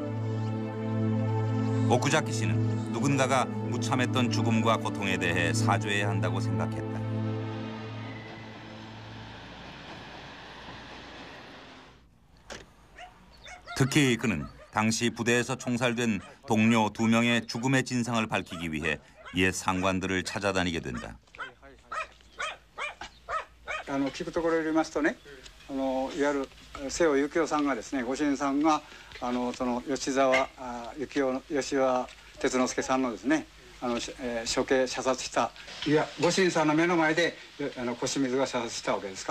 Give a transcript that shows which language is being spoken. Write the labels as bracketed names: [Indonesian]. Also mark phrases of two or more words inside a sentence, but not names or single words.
[Korean] 오쿠자키 씨는 누군가가 무참했던 죽음과 고통에 대해 사죄해야 한다고 생각했다. 특히 그는 당시 부대에서 총살된 동료 2명의 죽음의 진상을 밝히기 위해 옛 상관들을 찾아다니게 된다. [Japanese] 聞くところによりますとね、いわゆる瀬尾幸男さんがですね、ご主人さんがその吉沢哲之助さんのですね、処刑射殺した、いやご主人さんの目の前で小清水が射殺したわけですか。